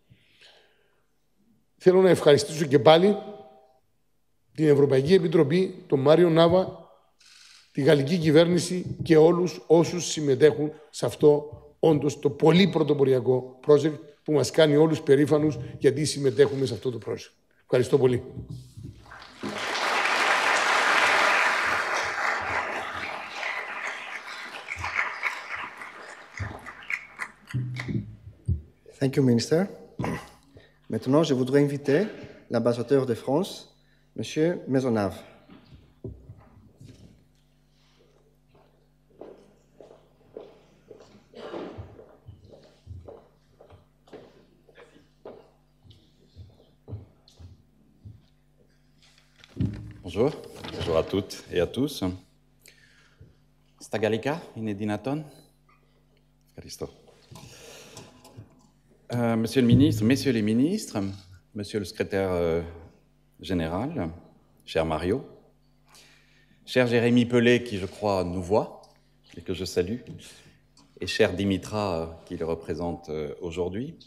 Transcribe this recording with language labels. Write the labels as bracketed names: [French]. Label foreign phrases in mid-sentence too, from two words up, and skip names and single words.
[Greek] Θέλω να ευχαριστήσω και πάλι την Ευρωπαϊκή Επιτροπή, τον Μάριο Νάβα, τη γαλλική κυβέρνηση και όλους όσους συμμετέχουν σε αυτό όντως το πολύ πρωτοποριακό project που μας κάνει όλους περήφανους γιατί συμμετέχουμε σε αυτό το project. Ευχαριστώ πολύ. [English] Thank you, Minister. [French] Maintenant, je voudrais inviter l'ambassadeur de France, Monsieur Maisonnave. Bonjour, bonjour à toutes et à tous. [Greek] Στα γαλλικά είναι δυνατόν? Ευχαριστώ. [French] Monsieur le ministre, messieurs les ministres, monsieur le secrétaire général, cher Mario, cher Jérémy Pellet, qui je crois nous voit et que je salue, et cher Dimitra, qui le représente aujourd'hui.